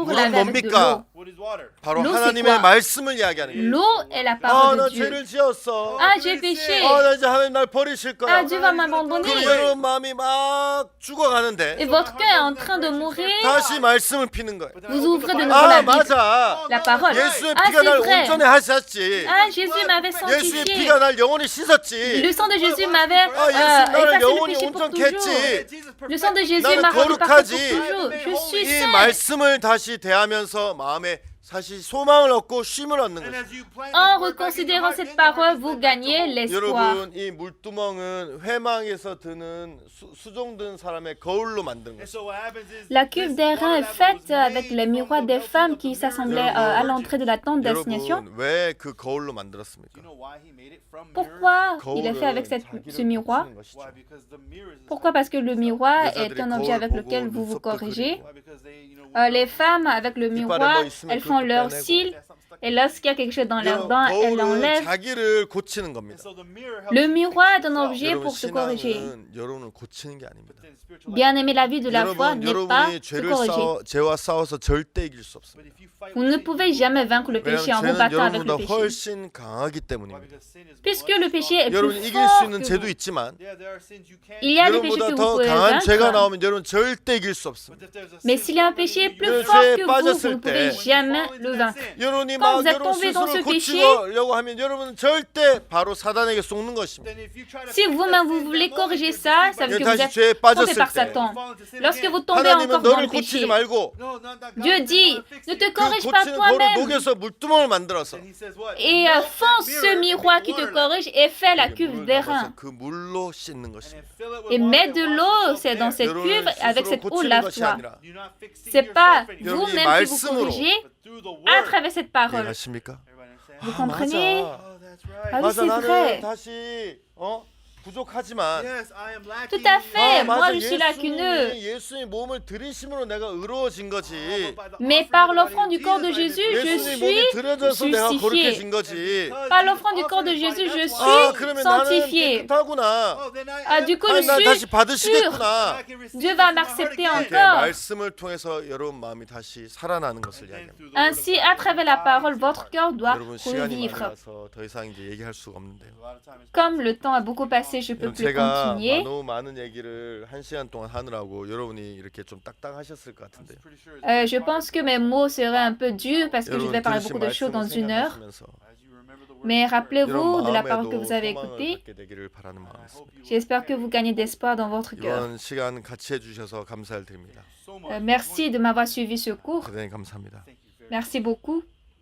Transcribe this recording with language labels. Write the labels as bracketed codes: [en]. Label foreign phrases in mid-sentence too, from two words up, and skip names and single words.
[ko] 물은 [fr] laver avec de [ko] 뭡니까? [fr] l'eau. [ko] 바로 [fr] l'eau, [ko] 하나님의 [fr] c'est quoi? [ko] 말씀을 이야기하는 거예요. [fr] L'eau est la [ko] 아, [fr] parole [ko] 나 [fr] de Dieu. [ko] 죄를 지었어. [fr] Ah, j'ai péché. [ko] 아, 나 이제 하나님 날 버리실 [fr] Ah, [ko] 거야. [fr] Dieu va [ko] 그리고 [fr] m'abandonner. [ko] 여러분 마음이 막 [fr] Et [ko] 죽어가는데 [fr] votre cœur est en train de mourir. [ko] 다시 말씀을 피는 거예요. [fr] Vous ouvrez de nouveau la [ko] 아, [fr] Bible. [ko] 맞아. [fr] La parole. [ko] 예수의 [fr] Ah, [ko] 피가 날 [fr] c'est vrai. [ko] 온전히 하셨지. [fr] Ah, Jésus m'avait [ko] 예수의 [fr] sanctifié. [ko] 피가 날 영원히 씻었지. [fr] Le sang de Jésus m'avait [ko] 아, 예수 나를 [fr] effacé le [ko] 영원히 [fr] péché pour [ko] 온전케 [fr] toujours. [ko] 했지. [fr] Le sang de Jésus [ko] 나는 [fr] m'a rendu parfait [ko] 거룩하지. [fr] pour toujours. Je suis [ko] 이 [fr] saint. [ko] 말씀을 다시 대하면서 마음에 사실 소망을 얻고 쉼을 얻는 거죠. [fr] En reconsidérant cette parole, vous gagnez l'espoir. [ko] 여러분 이 물두멍은 회망에서 드는 수종든 사람의 거울로 만든 거죠. [fr] La cuve d'airain est faite avec les miroirs des femmes qui s'assemblaient à l'entrée de la tente d'assignation. [ko] 여러분 왜 그 거울로 만들었습니까? [fr] Pourquoi il est fait avec ce miroir? Pourquoi? Parce que le miroir est un objet avec lequel vous vous corrigez. Les femmes, avec le miroir, elles font leurs cils. Et lorsqu'il y a quelque chose dans leurs dents, elles [ko] 거울은 [fr] l'enlèvent. [ko] 자기를 고치는 겁니다. [fr] Le miroir est un objet [ko] 여러분 [fr] pour se corriger. [ko] 신앙은 여러분을 고치는 게 아닙니다. [fr] Bien aimer la vie de la foi [ko] 여러분 [fr] n'est pas [ko] 여러분이 [fr] se corriger. [ko] 죄와 싸워서 절대 이길 수 없습니다. [fr] Vous ne pouvez jamais vaincre le péché en vous [ko] 왜냐하면 죄는 [fr] battant avec le [ko] 여러분보다 [fr] péché. [ko] 훨씬 강하기 때문입니다. [fr] Puisque le péché est [ko] 여러분 [fr] plus [ko] 이길 수 [fr] fort [ko] 있는 [fr] que [ko] 죄도 [fr] vous. [ko] 있지만 [fr] Il y a des péchés [ko] 여러분보다 [fr] que vous [ko] 더 [fr] pouvez [ko] 강한 죄가 [fr] vaincre. [ko] 나오면 여러분 절대 이길 수 없습니다. [fr] Mais s'il y a un péché plus [ko] 여러분, [fr] fort [ko] 죄에 [fr] que vous, [ko] 빠졌을 [fr] vous ne pouvez [ko] 때 [fr] jamais le vaincre. [ko] 여러분이 [fr] Quand [ko] 막 [fr] vous êtes [ko] 여러분 [fr] tombé dans ce [ko] 스스로 [fr] péché, [ko] 고치려고 하면 여러분은 절대 바로 사단에게 속는 것입니다. [fr] Si vous-même vous voulez corriger ça, ça veut dire que vous [ko] 다시 [fr] êtes [ko] 죄에 [fr] trompé [ko] 빠졌을 [fr] par [ko] 때 [fr] Satan. Lorsque vous tombez encore [ko] 하나님은 [fr] dans [ko] 너를 [fr] le [ko] 고치지 [fr] péché, [ko] 말고 [fr] Dieu dit, ne te [ko] 그 [fr] corrige pas [ko] 고치는 거울을 [fr] toi-même [ko] 녹여서 물두멍을 만들어서 [fr] et fonce ce miroir qui te corrige et fais la cuve [ko] 물을 [fr] d'airain. [ko] 담아서 그 물로 씻는 것입니다. [fr] Et mets de l'eau, c'est dans cette cuve, [ko] 여러분을 [fr] avec [ko] 스스로 [fr] cette eau, [ko] 고치는 것이 [fr] lave-toi. [ko] 아니라 [fr] C'est pas [ko] 여러분이 [fr] vous-même qui vous [ko] 말씀으로 [fr] corrigez à travers cette parole. [ko] 이해하십니까? [fr] Vous comprenez? [ko] 맞아. [fr] Ah oui, [ko] 맞아 [fr] c'est [ko] 나는 [fr] vrai. [ko] 다시 부족하지만 [fr] Tout à fait, moi [ko] 맞아 [fr] je suis lacuneux. [ko] 예수님이 몸을 들이심으로 내가 의로워진 거지. [fr] Mais par l'offrande du corps de Jésus, je [ko] 예수님 몸이 [fr] suis [ko] 들여져서 내가 [fr] justifié. [ko] 거룩해진 거지. [fr] Par l'offrande du corps de Jésus, je [ko] 아 [fr] suis [ko] 그러면 나는 [fr] sanctifié. [ko] 깨끗하구나. [fr] Ah, du coup, je [ko] 난 다시 [fr] suis pur. [ko] 받으시겠구나. [fr] Dieu va m'accepter [ko] 이렇게 [fr] encore. [ko] 말씀을 통해서 여러분 마음이 다시 살아나는 것을 이야기합니다. [fr] Ainsi, à travers la parole, votre cœur doit [ko] 여러분 시간이 많이 [fr] revivre. [ko] 가서 더 이상 이제 얘기할 수가 없는데요. [fr] Comme le temps a beaucoup passé, je peux [ko] 여러분, [fr] plus [ko] 제가 [fr] continuer. [ko] 너무 많은 얘기를 1시간 동안 하느라고 여러분이 이렇게 좀 딱딱하셨을 것 같은데요. [fr] Je pense que mes mots seraient un peu durs parce que je [ko] 여러분 [fr] vais parler [ko] 들으신 [fr] beaucoup de choses dans [ko] 말씀을 [fr] 1 heure. [ko] 생각하시면서 [fr] Mais rappelez-vous [ko] 여러분 [fr] de la parole que [ko] 마음에도 [fr] vous avez [ko] 소망을 [fr] écoutée. [ko] 갖게 되기를 바라는 마음이 있습니다. [fr] J'espère que vous gagnez d'espoir dans votre cœur. [ko] 이번 시간 같이 해주셔서 감사를 드립니다. [fr] Merci de m'avoir suivi ce cours. [ko] 대단히 감사합니다. [fr] Merci beaucoup.